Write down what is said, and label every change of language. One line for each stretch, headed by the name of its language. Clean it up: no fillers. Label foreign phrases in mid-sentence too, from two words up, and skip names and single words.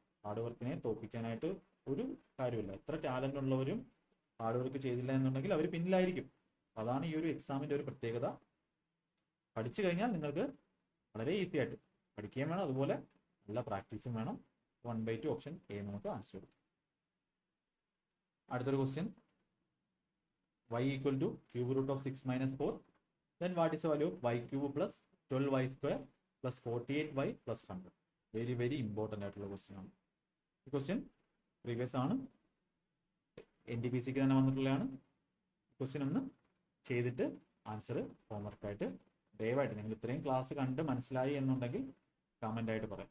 English: hard work
Malayalam: തോൽപ്പിക്കാനായിട്ട് ഒരു കാര്യമില്ല. എത്ര ടാലൻ്റ് ഉള്ളവരും
English: hard work
Malayalam: ചെയ്തില്ല എന്നുണ്ടെങ്കിൽ അവർ പിന്നിലായിരിക്കും. അതാണ് ഈ ഒരു എക്സാമിൻ്റെ ഒരു പ്രത്യേകത. പഠിച്ചു കഴിഞ്ഞാൽ നിങ്ങൾക്ക് വളരെ ഈസി ആയിട്ട് പഠിക്കുകയും വേണം, അതുപോലെ നല്ല പ്രാക്ടീസും വേണം. 1/2
English: option A
Malayalam: നമുക്ക് ആൻസർ കൊടുക്കും. അടുത്തൊരു
English: question, y = cube root of 6 - 4. Then what is the value of y cube plus 12y² plus 48y plus 100? very very important
Malayalam: ആയിട്ടുള്ള ക്വസ്റ്റ്യൻ ആണ്. ഈ
English: question previous
Malayalam: ആണ്, NTPCക്ക് തന്നെ വന്നിട്ടുള്ളതാണ്. ക്വസ്റ്റ്യൻ ഒന്ന് ചെയ്തിട്ട്
English: answer homework
Malayalam: ദയവായിട്ട് നിങ്ങൾ ഇത്രയും ക്ലാസ് കണ്ട് മനസ്സിലായി എന്നുണ്ടെങ്കിൽ കമൻ്റ് ആയിട്ട് പറയാം.